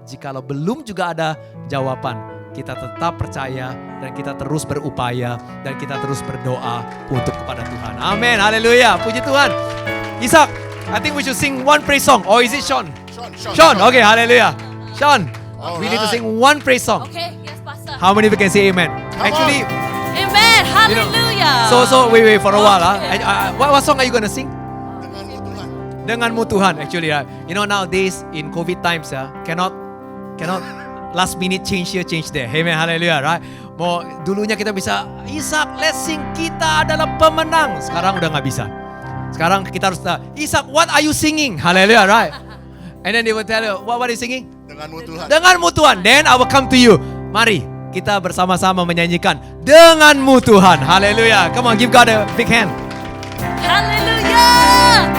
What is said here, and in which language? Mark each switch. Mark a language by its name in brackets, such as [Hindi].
[Indonesian] Jikalau belum juga ada jawaban, kita tetap percaya dan kita terus berupaya dan kita terus berdoa untuk kepada Tuhan. Amin, haleluya, puji Tuhan. [English] Ishak, I think we should sing one praise song. Or is it Sean? Sean, okay, haleluya. Sean, we need to sing one praise song. Okay, yes, Pastor. How many of you can say amen? Actually, Amen, hallelujah. so wait for a while. Okay. What song are you gonna sing? [Indonesian] Denganmu Tuhan. Denganmu Tuhan, [English] actually. You know nowadays in COVID times, cannot last minute change here, change there. Amen, hallelujah, right? [Indonesian] Mau dulunya kita bisa, Ishak, [English] let's sing, [Indonesian] kita adalah pemenang. Sekarang udah nggak bisa. Sekarang kita harus, [English] Ishak, what are you singing? Hallelujah, right? And then they will tell you, what are you singing? [Indonesian] Denganmu Tuhan. Denganmu Tuhan. [English] Then I will come to you. [Indonesian] Mari kita bersama-sama menyanyikan Denganmu Tuhan. Haleluya. [English] Come on, give God a big hand. Hallelujah.